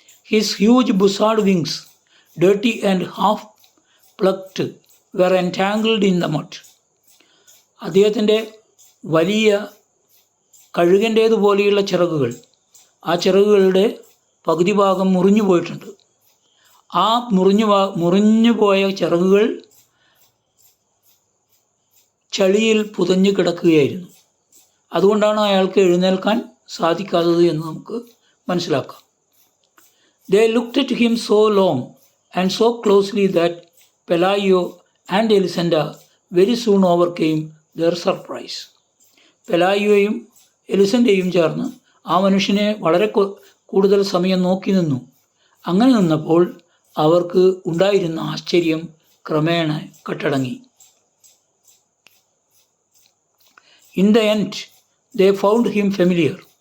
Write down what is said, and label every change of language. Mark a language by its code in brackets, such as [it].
[en] His huge buzzard wings, dirty and half plucked, were entangled in the mud. [ml] അദ്ദേഹത്തിൻ്റെ വലിയ കഴുകൻ്റേതുപോലെയുള്ള ചിറകുകൾ, ആ ചിറകുകളുടെ പകുതി ഭാഗം മുറിഞ്ഞു പോയിട്ടുണ്ട്. ആ മുറിഞ്ഞു പോയ ചിറകുകൾ ചളിയിൽ പുതഞ്ഞു കിടക്കുകയായിരുന്നു. അതുകൊണ്ടാണ് അയാൾക്ക് എഴുന്നേൽക്കാൻ സാധിക്കാത്തത് എന്ന് നമുക്ക് മനസ്സിലാക്കാം. [en] They looked at him so long and so closely that Pelayo and Elisenda very soon overcame their surprise. [ml] പെലായോയും എലിസൻ്റെയും ചേർന്ന് ആ മനുഷ്യനെ വളരെ കൂടുതൽ സമയം നോക്കി നിന്നു. അങ്ങനെ നിന്നപ്പോൾ അവർക്ക് ഉണ്ടായിരുന്ന ആശ്ചര്യം ക്രമേണ കെട്ടടങ്ങി. [en] In the end, they found him familiar.